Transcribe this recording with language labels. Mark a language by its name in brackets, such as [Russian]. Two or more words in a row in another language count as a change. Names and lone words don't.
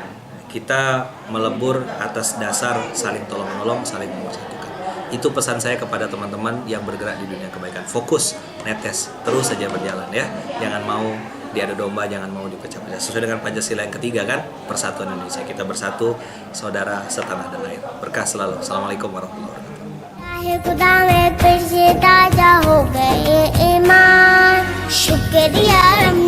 [Indonesian] Kita melebur atas dasar saling tolong-menolong, saling mempersatukan. Itu pesan saya kepada teman-teman yang bergerak di dunia kebaikan. Fokus, netes, terus saja berjalan ya. Jangan mau diadu domba jangan mau dipecah-pecah. Sesuai dengan Pancasila yang ketiga kan, persatuan Indonesia. Kita bersatu, saudara setanah dan air. Berkah selalu. [Arabic] السلام عليكم ورحمة الله وبركاته. [Hindi] खुदा में फिर से ताजा हो गए ईमान शुक्रिया